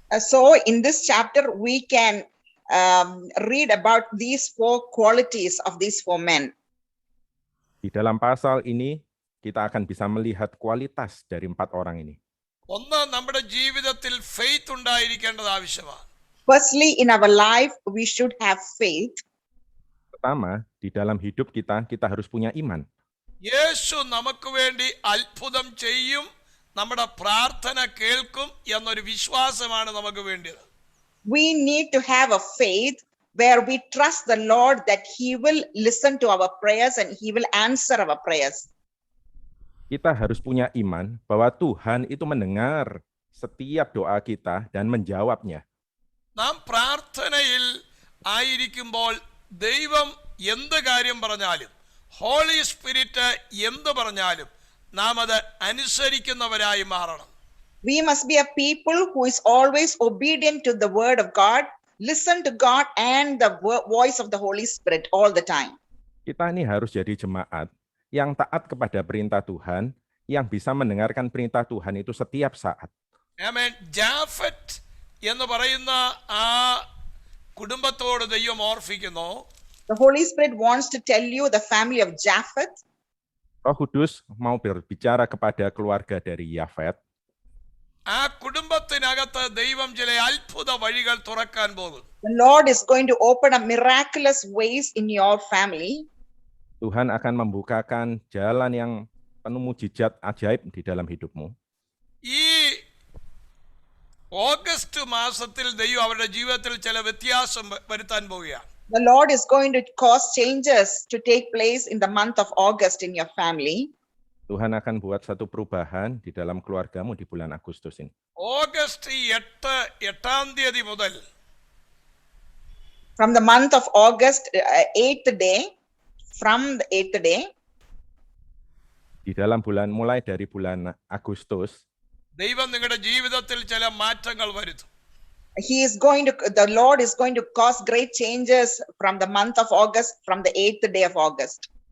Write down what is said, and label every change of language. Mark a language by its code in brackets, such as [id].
[en] So in this chapter we can read about these 4 qualities of these 4 men. [id] Di dalam pasal ini kita akan bisa melihat kualitas dari 4 orang ini. [ml] ഒന്ന്, നമ്മുടെ ജീവിതത്തിൽ faith ഉണ്ടായിരിക്കേണ്ടത് ആവശ്യമാണ്. [en] Firstly, in our life we should have faith. [id] Pertama, di dalam hidup kita harus punya iman. [ml] യേശു നമുക്ക് വേണ്ടി അത്ഭുതം ചെയ്യും, നമ്മുടെ പ്രാർത്ഥന കേൾക്കും എന്നൊരു വിശ്വാസമാണ് നമുക്ക് വേണ്ടത്. [en] We need to have a faith where we trust the Lord that he will listen to our prayers and he will answer our prayers. [id] Kita harus punya iman bahwa Tuhan itu mendengar setiap doa kita dan menjawabnya. [ml] നാം പ്രാർത്ഥനയിൽ ആയിരിക്കുമ്പോൾ ദൈവം എന്ത് കാര്യം പറഞ്ഞാലും, holy spirit എന്ത് പറഞ്ഞാലും നാം അത് അനുസരിക്കുന്നവരായി മാറണം. [en] We must be a people who is always obedient to the word of God, listen to God and the voice of the Holy Spirit all the time. [id] Kita ini harus jadi jemaat yang taat kepada perintah Tuhan, yang bisa mendengarkan perintah Tuhan itu setiap saat. [ml] ആമേൻ. ജാഫറ്റ് എന്ന് പറയുന്ന ആ കുടുംബത്തോട് ദൈവം ഓർപ്പിക്കുന്നു. [en] The Holy Spirit wants to tell you the family of Japheth. [id] Roh Kudus mau berbicara kepada keluarga dari Yafet. [ml] ആ കുടുംബത്തിനകത്ത് ദൈവം ചില അത്ഭുത വഴികൾ തുറക്കാൻ പോകും. [en] The Lord is going to open up miraculous ways in your family. [id] Tuhan akan membukakan jalan yang penuh mujizat ajaib di dalam hidupmu. [ml] ഈ August മാസത്തിൽ ദൈവം അവരുടെ ജീവിതത്തിൽ ചില വ്യത്യാസം വരുത്താൻ പോവുകയാണ്. [en] The Lord is going to cause changes to take place in the month of August in your family. [id] Tuhan akan buat satu perubahan di dalam keluargamu di bulan Agustus ini. [ml] August 8 തീയതി മുതൽ [en] From the month of August, 8th day, from the 8th day, [id] Di dalam mulai dari bulan Agustus, [ml] ദൈവം നിങ്ങളുടെ ജീവിതത്തിൽ ചില മാറ്റങ്ങൾ വരുത്തും. [en] the Lord is going to cause great changes from the month of August, from the 8th day of August.